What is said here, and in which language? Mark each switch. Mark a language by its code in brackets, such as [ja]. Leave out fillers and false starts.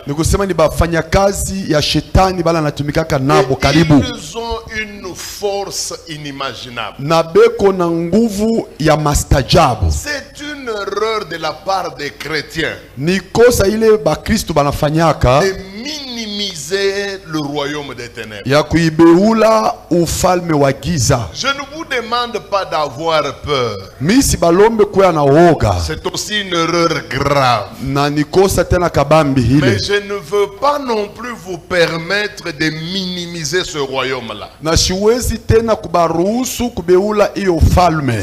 [sw] Ni kusema ni bafanyakazi ya shetani bala natumikaka nabo karibu. [fr] Ils ont une force inimaginable. [sw] Na beko na nguvu ya mastajabu. [fr] C'est une erreur de la part des chrétiens [sw] Ni kosa ile bakristo banafanyaka [fr] de minimiser le royaume des ténèbres. [sw] ya kuibeula ufalme wa giza. [fr] Je ne vous demande pas d'avoir peur. [sw] Misi balombe kuya na woga. [fr] C'est aussi une erreur grave. [sw] Na ni kosa tena kabambi hile. [fr] Mais je ne veux pas non plus vous permettre de minimiser ce royaume-là. [sw] Na siwezi tena kubaruhusu kubeula iyo ufalme.